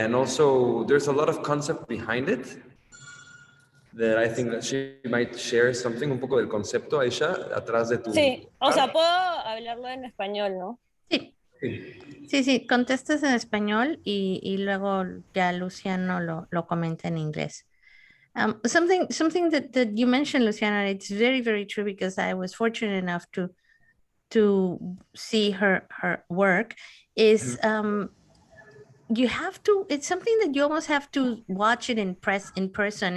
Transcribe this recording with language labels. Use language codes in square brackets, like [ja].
[en] And also, there's a lot of concept behind it that I think that she might share something, [es] un poco del concepto, Aisha, atrás de tu... Sí, o sea, puedo hablarlo en español, ¿no? Sí. Sí, contestas en español y luego ya Luciano lo comenta en inglés. [en] Something that you mentioned, Luciano, it's very, very true because I was fortunate enough to see her work is you have to, it's something that you almost have to watch it in person.